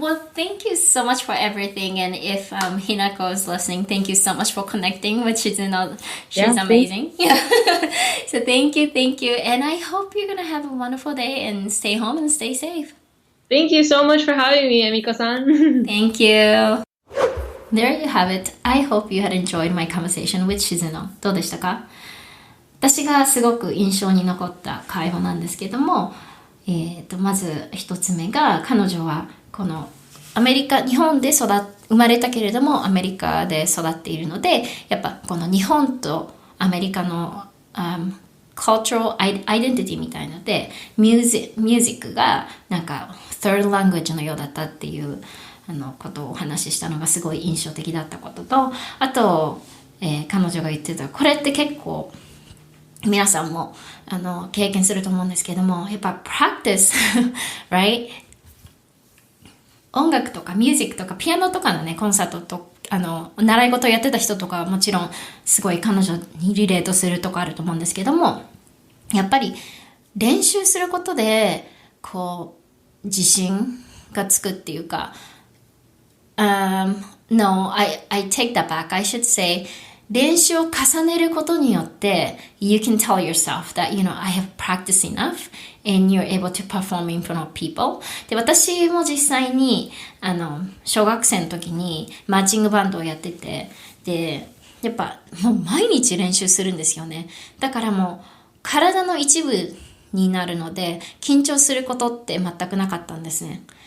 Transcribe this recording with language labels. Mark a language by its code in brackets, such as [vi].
[en] Well, thank you so much for everything. And if Hinako is listening, thank you so much for connecting with Shizuno. She's amazing. Yeah. So thank you. And I hope you're going to have a wonderful day and stay home and stay safe. Thank you so much for having me, Emiko-san. Thank you. There you have it. I hope you had enjoyed my conversation with Shizuno. [ja] どうでしたか？私がすごく印象に残った会話なんですけども、まず一つ目が彼女はこの日本で生まれたけれどもアメリカで育っているのでやっぱこの日本とアメリカの、 [en] cultural identity [ja] みたいのでミュージックがなんか [en] third language [ja] のようだったっていうことをお話ししたのがすごい印象的だったこととあと、彼女が言ってたこれって結構皆さんも経験すると思うんですけどもやっぱ [en] practice right [ja] 音楽とかミュージックとかピアノとかのねコンサートと習い事やってた人とかはもちろんすごい彼女にリレートするとかあると思うんですけどもやっぱり練習することでこう自信がつくっていうか [en] No, I take that back. I should say [ja] 練習を重ねることによって [en] you can tell yourself that, I have practiced enough and you're able to perform in front of people. [ja] で、私も実際に小学生の時にマーチングバンドをやっててでやっぱもう毎日練習するんですよね。だからもう体の一部になるので緊張することって全くなかったんですね。